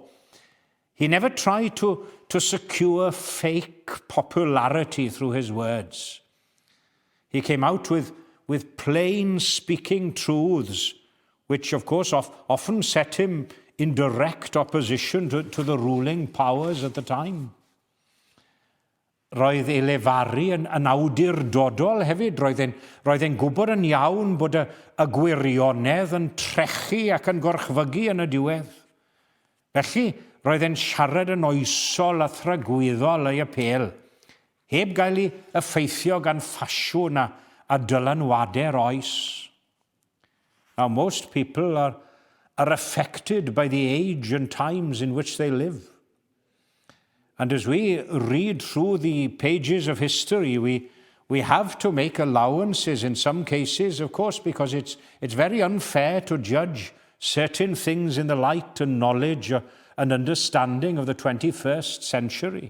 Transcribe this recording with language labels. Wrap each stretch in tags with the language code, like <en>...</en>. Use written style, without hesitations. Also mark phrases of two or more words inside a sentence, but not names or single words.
<en>He never tried to secure fake popularity through his words. He came out with plain speaking truths, which of course often set him in direct opposition to the ruling powers at the time.</en> <cy>Roedd ei lefaru yn awdurdodol hefyd. Roedd e'n gwybod yn iawn bod y gwirionedd yn trechu ac yn gorchfygu yn y diwedd. Felly, roedd e'n siarad yn oesol a thragwyddol ei apel, heb gael ei effeithio gan ffasiwn a dylanwadau'r oes.</cy> <en>Now, most people are affected by the age and times in which they live. And as we read through the pages of history, we have to make allowances in some cases, of course, because it's very unfair to judge certain things in the light and knowledge and understanding of the 21st century.</en>